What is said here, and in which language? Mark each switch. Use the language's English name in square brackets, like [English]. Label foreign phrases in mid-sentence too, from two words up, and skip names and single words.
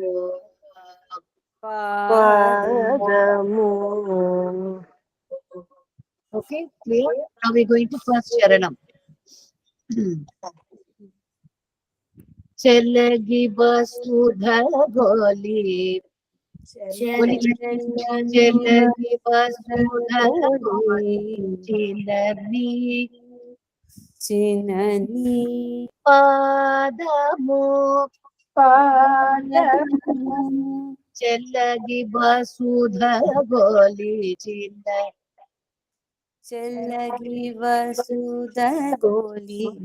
[Telugu] పాదము [English] Okay, clear? Now we're going to first Charanam. [Telugu] చెల్లగి వసుద గోలి. చెల్లగి వసుద గోలి. చిన్నని పాదము. చెల్లగి వసుద గోలి. చెల్లగి వసుద గోలి